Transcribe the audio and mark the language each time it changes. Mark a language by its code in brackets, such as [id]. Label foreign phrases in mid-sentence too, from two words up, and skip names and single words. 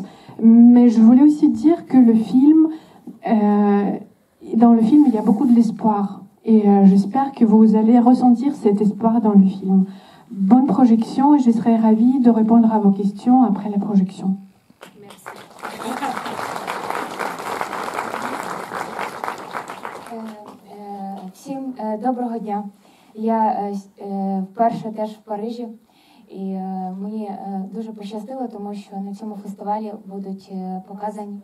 [fr] Mais je voulais aussi dire que le film, dans le film, il y a beaucoup de l'espoir. Et j'espère que vous allez ressentir cet espoir dans le film. Bonne projection et je serai ravie de répondre à vos questions après la projection. Merci. [uk] Всім доброго дня. Я вперше теж в Парижі, і мені дуже пощастило, тому що на цьому фестивалі будуть показані...